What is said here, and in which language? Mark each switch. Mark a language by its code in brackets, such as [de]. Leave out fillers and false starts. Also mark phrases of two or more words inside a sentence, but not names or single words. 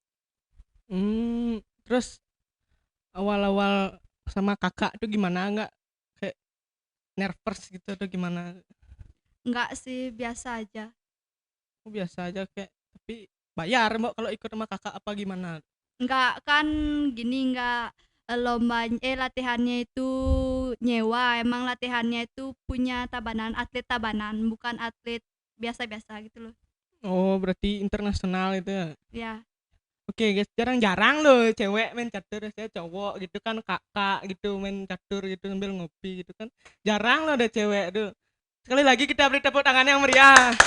[id] Terus awal-awal sama kakak tuh gimana, nggak kayak nervous gitu atau gimana? Enggak sih, biasa aja. Biasa aja kayak, tapi bayar mbak kalau ikut sama kakak apa gimana? Enggak kan gini, enggak latihannya itu nyewa. Emang latihannya itu punya tabanan, atlet tabanan, bukan atlet biasa-biasa gitu loh. Oh berarti internasional itu ya? Ya, Oke guys, jarang-jarang loh cewek main catur, saya cowok gitu kan, kakak gitu main catur gitu sambil ngopi gitu kan, jarang loh ada cewek tuh. Sekali lagi kita beri tepuk tangan yang meriah.